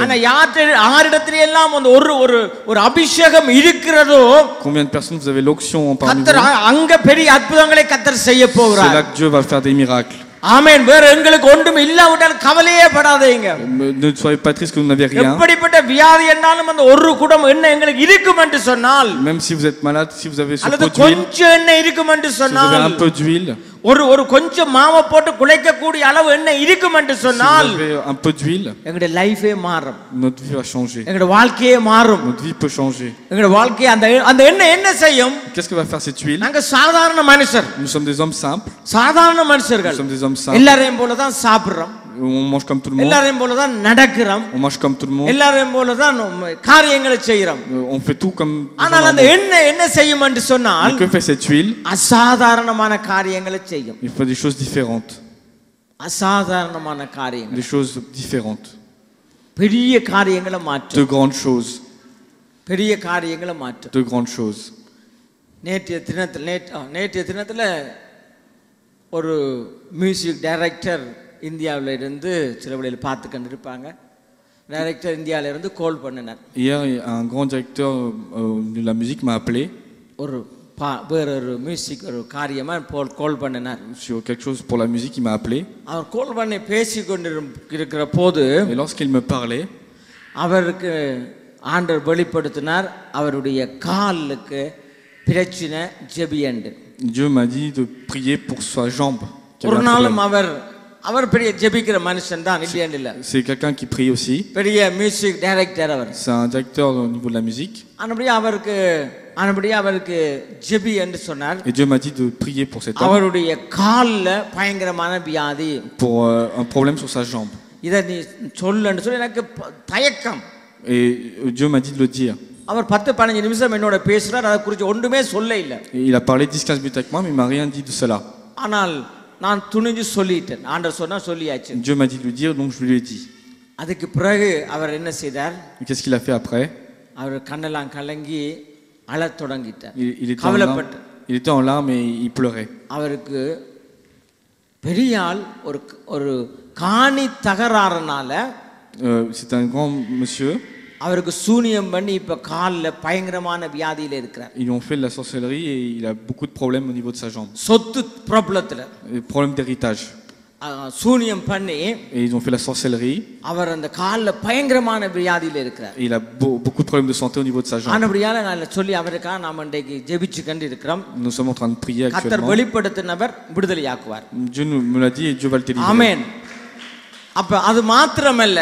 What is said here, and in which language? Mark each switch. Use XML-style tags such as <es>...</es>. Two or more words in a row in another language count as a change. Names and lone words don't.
<ta>ஆனா யாரிடத்துல எல்லாம் அந்த ஒரு அபிஷேகம் இருக்கிறதோ,</ta> <fr>Combien de personnes vous avez l'onction en parmi</fr> <ta>கர்த்தர்</ta> <fr>vous?</fr> <ta>அங்க பெரிய அற்புதங்களை கர்த்தர் செய்ய</ta> <fr>C'est</fr> <ta>போகிறார்.</ta> <fr>là que Dieu va faire des miracles.</fr> <ta>ஆமென். வேற எங்களுக்கு ஒன்றும் இல்லாவிட்டால் கவலையே படாதீங்க.</ta> <fr>Ne soyez pas tristes que vous n'avez rien.</fr> <ta>எப்படிப்பட்ட வியாதி என்றாலும் அந்த ஒரு குடம் எண்ணெய் எங்களுக்கு இருக்கும் என்று சொன்னால்,</ta> <fr>Même si vous êtes malade, si vous avez ce</fr> <ta>அல்லது</ta> <fr>pot d'huile,</fr> <ta>கொஞ்சம் எண்ணெய் இருக்கும் என்று</ta> <fr>si vous avez</fr> <ta>சொன்னால்,</ta> <fr>un peu d'huile,</fr> <ta>ஒரு கொஞ்சம் மாவை போட்டு குழைக்க கூடிய அளவு எண்ணெய் இருக்கும் என்று</ta> <fr>Si</fr> <ta>சொன்னால்</ta> <fr>vous avez un peu d'huile,</fr> <ta>எங்களுடைய லைஃபே மாறும்,</ta> <fr>notre vie va changer.</fr> <ta>எங்களுடைய வாழ்க்கையே மாறும்.</ta> <fr>Notre vie peut changer.</fr> <ta>எங்களுடைய வாழ்க்கையை அந்த எண்ணெய் என்ன செய்யும்?</ta> <fr>Qu'est-ce que va faire cette huile?</fr> <ta>நாங்க சாதாரண மனுஷர்,</ta> <fr>Nous sommes des hommes simples.</fr> <ta>சாதாரண மனுஷர்கள்,</ta> <fr>Nous sommes des hommes simples.</fr> <ta>எல்லாரையும் போல தான் சாப்பிடுறோம்,</ta> <fr>On mange comme tout le monde.</fr> <ta>எல்லாரையும் போல தான் நடக்கிறோம்,</ta> <fr>On mange comme tout le monde.</fr> <ta>எல்லாரையும் போல தான் காரியங்களை செய்யறோம்.</ta> <fr>On fait tout comme.</fr> <ta>ஆனால் அந்த எண்ணெய் என்ன செய்யும் என்று சொன்னால்</ta> <fr>Mais que fait cette huile?</fr> <ta>அசாதாரணமான காரியங்களை செய்யும்.</ta> <fr>Il fait des choses différentes.</fr> <ta>அசாதாரணமான காரியங்கள்,</ta> <fr>Des choses différentes.</fr> <ta>பெரிய காரியங்களை மாற்றும்,</ta> <fr>De grandes choses.</fr> <ta>பெரிய காரியங்களை மாற்றும்.</ta> <fr>De grandes choses.</fr> <ta>நேற்றைய தினத்தில் ஒரு</ta> <en>music director</en> <ta>இந்தியாவில் இருந்து சில வழியில் பார்த்து கொண்டு இருப்பாங்க. டைரக்டர் இந்தியாவில இருந்து கால் பண்ணினார்.</ta> <fr>Hier, un grand directeur de la musique m'a appelé.</fr> <ta>ஒரு வேற ஒரு மியூசிக் ஒரு காரியமா கால் பண்ணினார்.</ta> <fr>Sur quelque chose pour la musique, il m'a appelé.</fr> <ta>அவர் கால் பண்ணி பேசி கொண்டிருக்கிற போது</ta> <fr>Et lorsqu'il me parlait,</fr> <ta>அவருக்கு ஆண்டவர் வெளிப்படுத்தினார் அவருடைய காலுக்கு பிரச்சனை ஜெபியண்டு.</ta> <fr>Dieu m'a dit de prier pour sa jambe.</fr> <ta>ஒரு நாளும் அவர் பெரிய ஜெபிக்கிற மனுஷன் தான், இல்லையா?</ta> <fr>C'est quelqu'un qui prie aussi.</fr> <ta>பெரிய</ta> <en>music director</en> <ta>அவர்.</ta> <fr>C'est un directeur au niveau de la musique.</fr> <ta>ஆனபடியா அவருக்கு ஜெபி என்று சொன்னார்.</ta> <fr>Et Dieu m'a dit de prier pour cet homme.</fr> <ta>அவருடைய கால்ல பயங்கரமான வியாதி.</ta> <fr>Pour un problème sur sa jambe.</fr> <ta>இத நீ சொல்லுன்னு சொல்லி எனக்கு தயக்கம்.</ta> <fr>Et Dieu m'a dit de le dire.</fr> <ta>அவர் 10-15 நிமிஷம் என்னோட பேசுறார், அதை குறித்து ஒன்றுமே சொல்ல இல்ல.</ta> <fr>Il a parlé 10-15 minutes avec moi, mais il m'a rien dit de cela.</fr> <ta>ஆனால் நான் துணிஞ்சு சொல்லிட்டேன். ஆண்டவர் சொன்னா சொல்லியாச்சு.</ta> <fr>Dieu m'a dit de le dire, donc je lui ai dit.</fr> <ta>அதுக்கு பிறகு அவர் என்ன செய்தார்?</ta> <fr>Qu'est-ce qu'il a fait après?</fr> <ta>அவர் கண்ணெல்லாம் கலங்கி அழத் தொடங்கிட்டார்.</ta> <fr>Il était en larmes et il pleurait.</fr> <ta>அவருக்கு பெரிய ஆள் ஒரு காணி தகராறுனால</ta> <fr>c'est un grand monsieur.</fr> <ta>அவருக்கு சூனியம் பண்ணி இப்ப கால்ல பயங்கரமான வியாதியில இருக்கிறார்.</ta> <fr>Ils lui ont fait de la sorcellerie et il a beaucoup de problèmes au niveau de sa jambe.</fr> <ta>சொத்து ப்ராப்ளத்துல</ta> <fr>Problème d'héritage.</fr> <ta>சூனியம் பண்ணி</ta> <fr>Et ils ont fait la sorcellerie.</fr> <ta>அவர் அந்த கால்ல பயங்கரமான வியாதியில இருக்கிறார்.</ta> <fr>Et il a beaucoup de problèmes de santé au niveau de sa jambe.</fr> <ta>ஆனபடியால நான் சொல்லி அவருக்காக நாம இன்றைக்கு ஜெபிச்சு கொண்டு இருக்கிறோம்.</ta> <fr>Nous sommes en train de prier actuellement.</fr> <ta>கர்த்தர் வெளிப்படுத்தினவர் விடுதலையாக்குவார்.</ta> <fr>Dieu me l'a dit et Dieu va le délivrer.</fr> <ta>ஆமென். அப்ப அது மாத்திரமல்ல,</ta>